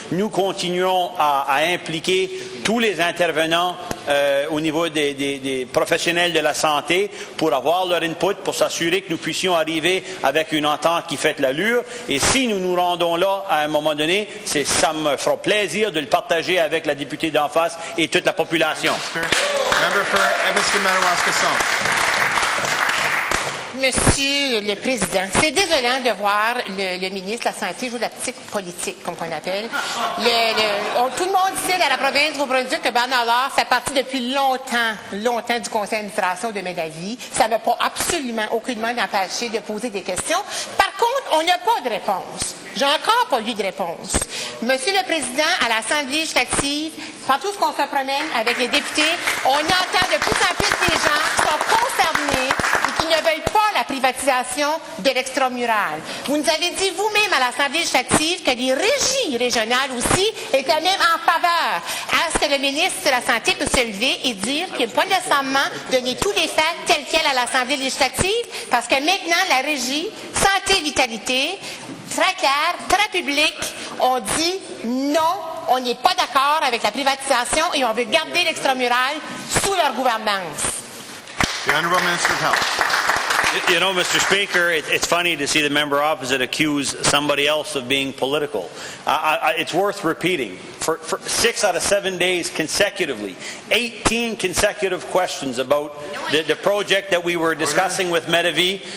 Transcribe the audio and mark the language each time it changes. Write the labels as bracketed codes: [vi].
[fr] Nous continuons à impliquer tous les intervenants au niveau des professionnels de la santé pour avoir leur input, pour s'assurer que nous puissions arriver avec une entente qui fait l'allure. Et si nous nous rendons là à un moment donné, ça me fera plaisir de le partager avec la députée d'en face et toute la population. [en] Member for Edmundston-Madawaska South. [fr] Monsieur le Président, c'est désolant de voir le ministre de la Santé jouer la petite politique, comme on appelle. Tout le monde sait dans la province du Nouveau-Brunswick que Bernard Lord fait partie depuis longtemps du conseil d'administration de Médavie. Ça ne m'a pas absolument aucunement empêché de poser des questions. Par contre, on n'a pas de réponse. J'ai encore pas eu de réponse. Monsieur le Président, à l'Assemblée législative, partout où on se promène avec les députés, on entend de plus en plus des gens qui sont concernés et qui ne veulent pas la privatisation de l'extramural. Vous nous avez dit vous-même à l'Assemblée législative que les régies régionales aussi étaient même en faveur. Est-ce que le ministre de la Santé peut se lever et dire qu'il n'a pas nécessairement donné tous les faits tels quels à l'Assemblée législative? Parce que maintenant, la régie santé-vitalité, très clair, très public, on dit non, on n'est pas d'accord avec la privatisation et on veut garder l'extramural sous leur gouvernance. [en] The Honourable Minister of Health. You know, Mr. Speaker, it's funny to see the member opposite accuse somebody else of being political. It's worth repeating. For 6 out of 7 days consecutively, 18 consecutive questions about the project that we were discussing with Médavie.